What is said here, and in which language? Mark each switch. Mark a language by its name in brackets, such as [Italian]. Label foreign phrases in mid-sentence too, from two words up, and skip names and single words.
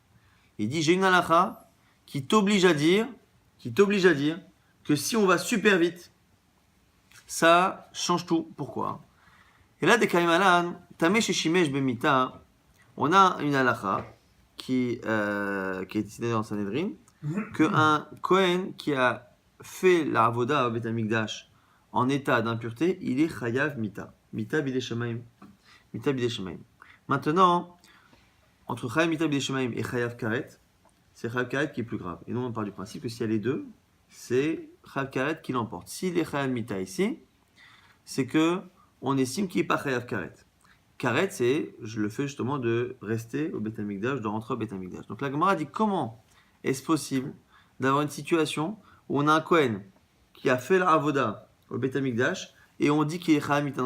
[French] Il dit j'ai une halakha qui t'oblige à dire que si on va super vite, ça change tout. Pourquoi? Et là, des [Hebrew] קיימא לן, טמא ששימש במיתה, [French] on a une halakha qui est décidée dans Sanhedrin, qu'un Kohen qui a fait la avoda au Beth Amikdash en état d'impureté, il est [Hebrew] חייב מיתה. מיתה בידי שמים. מיתה בידי שמים. [French] Maintenant, entre [Hebrew] חייב מיתה בידי שמים [French] et [Hebrew] חייב כרת, [French] c'est [Hebrew] חייב כרת [French] qui est plus grave. Et nous, on part du principe que s'il y a les deux, c'est [Hebrew] חייב כרת [French] qui l'emporte. S'il est [Hebrew] חייב מיתה [French] ici, c'est que on estime qu'il n'est pas [Hebrew] חייב כרת. [French] Karet, c'est, je le fais justement de rester au Beth Amikdash, de rentrer au Beth Amikdash. Donc la Gemara dit comment est-ce possible d'avoir une situation où on a un Kohen qui a fait la avoda au Beth Amikdash et on dit qu'il est [Hebrew] חייב מיתה.